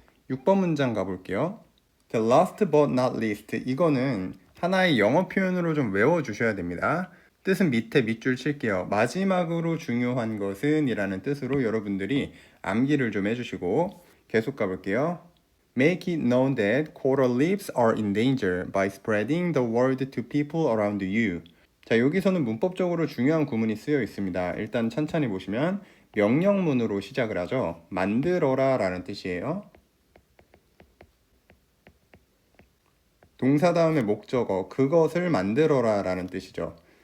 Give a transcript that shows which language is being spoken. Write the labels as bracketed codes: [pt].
[ko] 6번 문장 가볼게요. The last but not least, 이거는 하나의 영어 표현으로 좀 외워주셔야 됩니다. 뜻은 밑에 밑줄 칠게요. 마지막으로 중요한 것은 이라는 뜻으로 여러분들이 암기를 좀 해주시고 계속 가볼게요. [en] Make it known that coral reefs are in danger by spreading the word to people around you. [ko] 자, 여기서는 문법적으로 중요한 구문이 쓰여 있습니다. 일단 천천히 보시면 명령문으로 시작을 하죠. 만들어라 라는 뜻이에요. 동사 다음에 목적어, 그것을 만들어라 라는 뜻이죠.